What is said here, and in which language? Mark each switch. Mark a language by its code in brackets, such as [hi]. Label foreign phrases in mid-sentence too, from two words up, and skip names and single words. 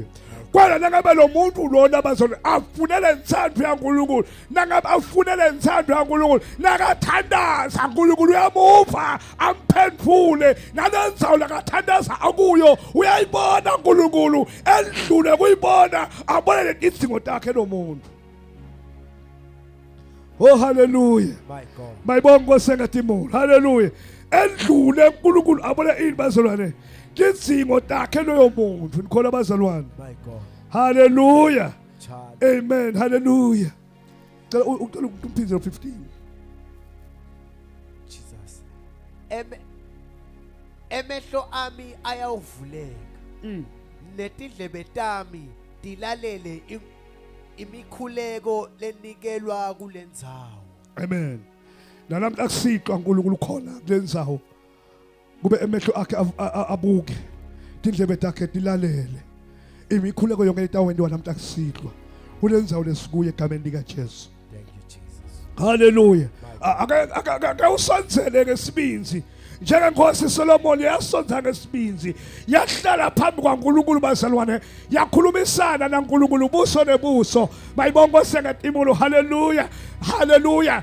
[ss] Kwala nangabe lo muntu lona bazona afunele intsandvo yaNkulunkulu, nangabe afunele intsandvo yaNkulunkulu, nakathandaza uNkulunkulu uyamuva amphendule, nalendzawo lakathandaza akuyo uyayibona uNkulunkulu, endlule kuyibona abone letidzingo takhe lo muntu. [en] Oh hallelujah. My God. [ss] Bayibonga Nkosi engatimula. Hallelujah. Endlule uNkulunkulu abone ini bazalwane? Tidzingo takhe loyo muntu. Nikhola bazalwane. [en] My God. Hallelujah. Child. [ss] Amen. Hallelujah. Cela uphindze 15. Jesus. Emehlo ami ayawuvuleka, letindlebe tami dilalele imikhuleko lenikelwa kulendzawo. Amen. Nalamhla akusiqwa uNkulunkulu khona kulendzawo. Kube emehlo akhe abuke, indlebe takhe dilalele imikhuleko yonke etawendiwa namhla akusiqwa kulendzawo lesikuye egameni lika Jesu. [en] Thank you Jesus. Hallelujah. [ss] Ake usondzele ngesibinzi. Njengenkosi Solomon yasonza ngesibinzi, yahlala phambi kwaNkulunkulu bazalwane, yakhulumisana naNkulunkulu ubuso nebuso. Bayibonga Nkosi ngetimulo. Hallelujah. Hallelujah.